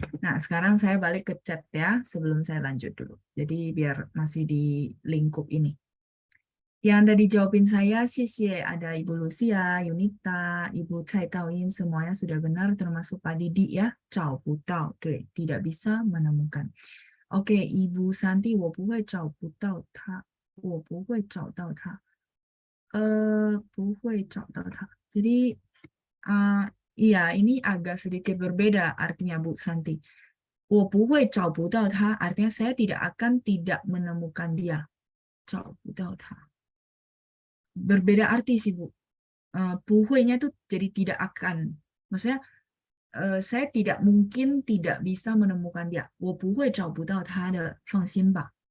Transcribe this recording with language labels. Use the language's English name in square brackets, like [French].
[Indonesian] Nah, sekarang saya balik ke chat ya, sebelum saya lanjut dulu. Jadi biar masih di lingkup ini. Yang tadi jawabin saya, sih ada Ibu Lucia, Yunita, Ibu Cai Taoyin, semuanya sudah benar, termasuk Pak Didi ya. [Chinese] 找不到, [Indonesian] tidak bisa menemukan. [Chinese] Oke, Ibu Santi, 我不会找不到他，我不会找到他。不会找到他. [Indonesian] Jadi, iya, ini agak sedikit berbeda artinya Bu Santi. [Chinese] 我不会找不到他 [Indonesian] artinya saya tidak akan tidak menemukan dia. [Chinese] 找不到他. [Indonesian] Berbeda arti sih Bu. 不会nya tuh jadi tidak akan. Maksudnya saya tidak mungkin tidak bisa menemukan dia. [Chinese] 我不会找不到他的，放心吧.